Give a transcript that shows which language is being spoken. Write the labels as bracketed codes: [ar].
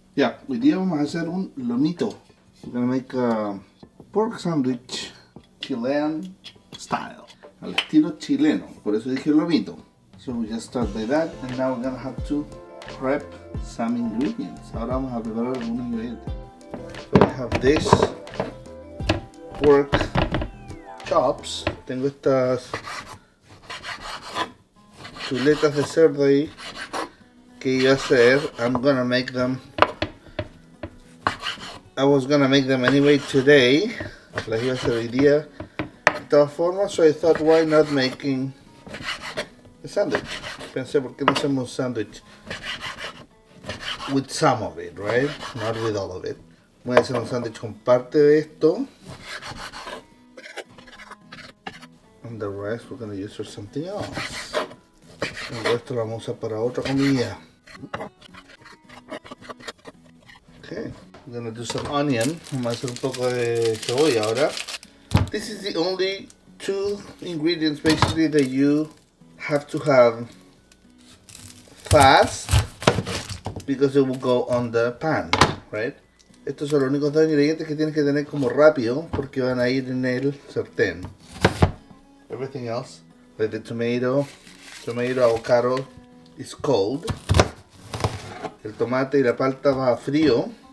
[es] Ya, hoy día vamos a hacer un lomito. [en] We're gonna make a pork sandwich Chilean style. [es] Al estilo chileno, por eso dije lomito. [en] So we just start by that, and now we're gonna have to prep some ingredients. [es] Ahora vamos a preparar algunos ingredientes. [en] So I have this pork chops. [es] Tengo estas chuletas de cerdo ahí que iba a hacer. [en] I'm gonna make them. I was gonna make them anyway today. [es] Las iba a hacer hoy día de todas formas, [en] so I thought why not making a sandwich. [es] Pensé, ¿por qué no hacemos un sandwich [en] with some of it, right? Not with all of it. [es] Voy a hacer un sándwich con parte de esto. [en] And the rest we're gonna use for something else. [es] El resto lo vamos a usar para otra comida. [en] Okay. We're gonna do some onion. [es] Vamos a hacer un poco de cebolla ahora. [en] This is the only two ingredients basically that you have to have fast because it will go on the pan, right? [es] Estos son los únicos dos ingredientes que tienes que tener como rápido porque van a ir en el sartén. [en] Everything else, like the tomato, avocado is cold. [es] El tomate y la palta va a frío.